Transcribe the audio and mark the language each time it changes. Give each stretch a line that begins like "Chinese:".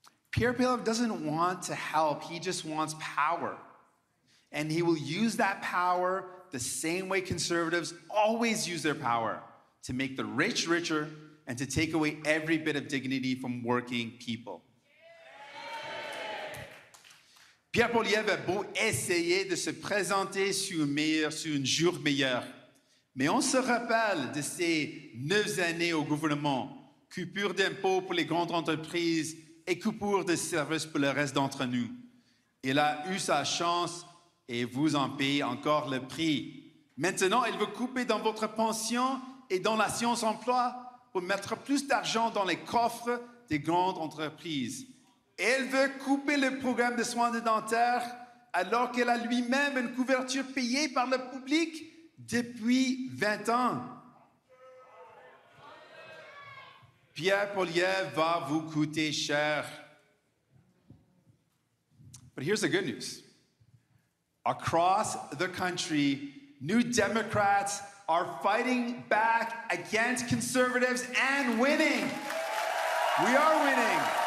English: Pierre Poilievre doesn't want to help, he just wants power. And he will use that power the same way Conservatives always use their power, to make the rich richer and to take away every bit of dignity from working people.
French: Pierre Poilievre a beau essayer de se présenter sur une jour meilleure. Mais on se rappelle de ses 9 années au gouvernement, coupure d'impôts pour les grandes entreprises et coupure de services pour le reste d'entre nous. Il a eu sa chance et vous en payez encore le prix. Maintenant, il veut couper dans votre pension et dans la science-emploi pour mettre plus d'argent dans les coffres des grandes entreprises. Elle veut couper le programme de soins dentaires alors qu'elle a lui-même une couverture payée par le public depuis 20 ans. Pierre Poilievre va vous coûter cher.
English: But here's the good news. Across the country, New Democrats are fighting back against Conservatives and winning. We are winning.